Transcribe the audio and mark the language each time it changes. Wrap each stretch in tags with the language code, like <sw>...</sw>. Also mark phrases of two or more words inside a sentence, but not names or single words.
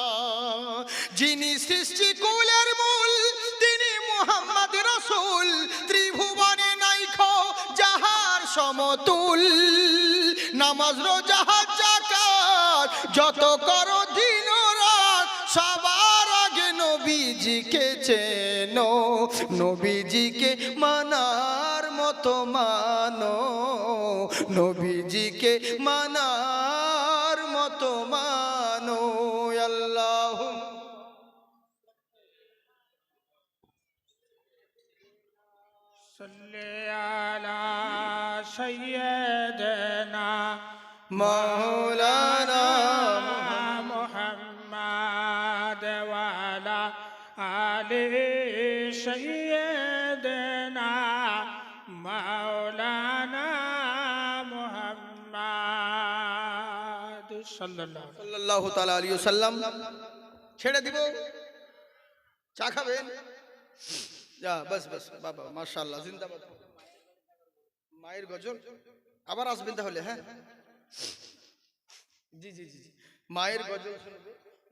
<bn>যিনি সৃষ্টি কুলের মূল, তিনি মুহাম্মদ রাসূল, ত্রিভুবনে নাইখো যাহার সমতুল, নামাজ রোজা হজ যাকাত যত করো দিন রাত, সবার আগে নবীজিকে চেনো, নবীজিকে মানার মতো মানো, নবীজিকে মানার মতো মানো। আল্লাহ</bn> <ar>صلی علی سیدنا مولانا محمد وعلى آل سیدنا مولانا محمد صلى الله تعالى عليه وسلم.</ar> <bn>ছেড়ে দিব, চা খাবেন? যা বাস বাস বাবা মাশাআল্লাহ জিন্দাবাদ। মায়ের গজল আবার আসবেন তাহলে। হ্যাঁ জি জি জি, মায়ের গজল শুনবে।</bn>